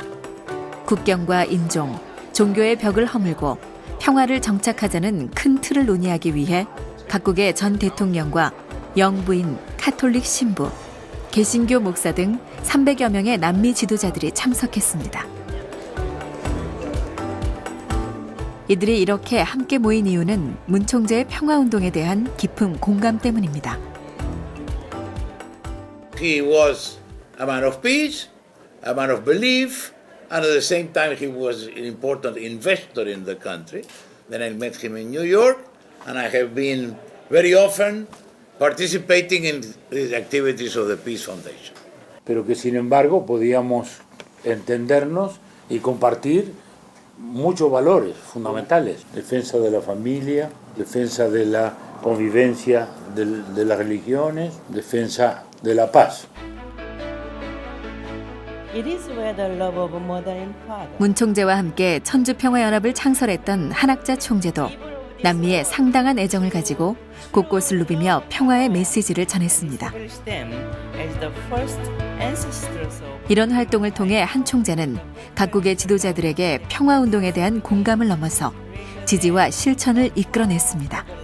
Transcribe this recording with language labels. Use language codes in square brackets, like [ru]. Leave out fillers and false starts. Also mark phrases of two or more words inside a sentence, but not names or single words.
[ko] 국경과 인종, 종교의 벽을 허물고 평화를 정착하자는 큰 틀을 논의하기 위해 각국의 전 대통령과 영부인, 카톨릭 신부, 개신교 목사 등 300여 명의 남미 지도자들이 참석했습니다. 이들이 이렇게 함께 모인 이유는 문 총재의 평화운동에 대한 깊은 공감 때문입니다. [en] He was a man of peace, a man of belief, and at the same time he was an important investor in the country. Then I met him in New York, and I have been very often participating in the activities of the Peace Foundation. [es] Pero que sin embargo podíamos entendernos y compartir muchos valores fundamentales: defensa de la familia, defensa de la convivencia de las religiones, defensa de la paz. [ko] 문 총재와 함께 천주평화연합을 창설했던 한학자 총재도 남미에 상당한 애정을 가지고 곳곳을 누비며 평화의 메시지를 전했습니다. 이런 활동을 통해 한 총재는 각국의 지도자들에게 평화운동에 대한 공감을 넘어서 지지와 실천을 이끌어냈습니다.